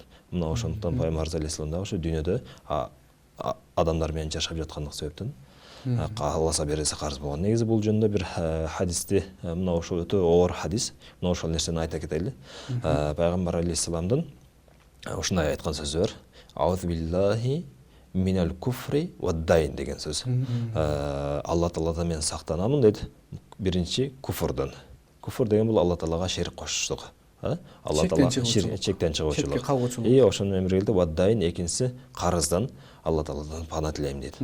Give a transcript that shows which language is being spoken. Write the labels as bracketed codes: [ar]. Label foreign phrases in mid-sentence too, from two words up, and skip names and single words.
[ky] Мына ошондуктан пайгамбарыбыз алейхисалам дагы ушу дүйнөдө адамдар менен жашап жаткандык себептен кааласа берилсе карыз болгон. Негизи бул жөнүндө бир хадисти, мына ошол өтө оор хадис, мына ошол нерсени айта кетели. Пайгамбар алейхисаламдын ушундай айткан сөзү бар. [ar] أعوذ بالله من الكفر والدين деген сөз. [ky] Алла Тааладан мен сактанамын дейт. Биринчи куфрдан. Куфр деген бул Алла Таалага шерик кошуштук. Алла Таала чектен чыгуучулук. Ошону менен биргеликте ваддайн, экинчиси карыздан Алла Тааладан пана тилейм дейт.